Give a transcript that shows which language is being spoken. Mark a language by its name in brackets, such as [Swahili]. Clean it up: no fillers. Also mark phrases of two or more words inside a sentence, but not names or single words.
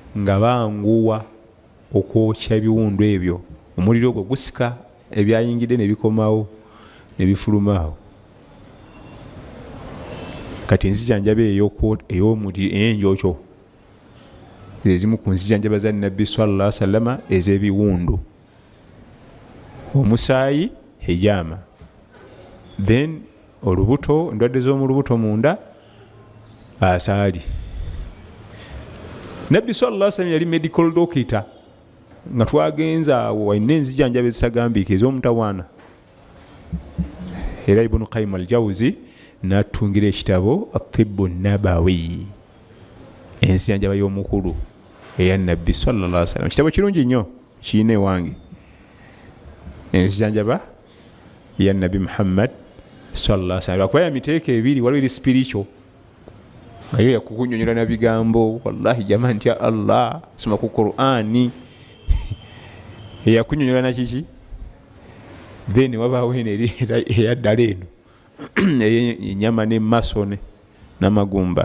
[Ganda] nga banguwa okwokya ebiwundu ebyo, omuliro ogwo gusika ebyayingidde ne bikomawo ne bifulumaawo. Kati enzijanjaba ey'omuti enjokyo ezimu ku nzijanjaba za Nabbi [Arabic] صلى الله عليه وسلم [Ganda] ez'ebiwundu, omusaayi hijama, then olubuto, endwadde z'omu lubuto munda, asaali. Nabbi [Arabic] صلى الله عليه وسلم [Ganda] yali [English] medical doctor, [Ganda] nga twagenza awo walina enzijanjaba ezitagambiika ez'omutawaana. Era Ibn Qayyim al-Jawzi n'atungira ekitabo At-Tibbu Nabawi, enzijanjaba y'omukulu eya Nabbi [Arabic] صلى الله عليه وسلم. [Ganda] Kitabo kirungi nnyo, kiine ewange, enzijanjaba ya Nabbi Muhammad [Arabic] صلى الله عليه وسلم. [Ganda] Lwakuba ya miteeko ebiri, waliwo eri spiritual, ayo yakukunyonyola na bigambo, wallahi jamaa ntya Allah, soma ku Qur'ani eyakunyonyola na kiki. Then wabaawo eri eyaddala eno enyama n'emasone n'amagumba.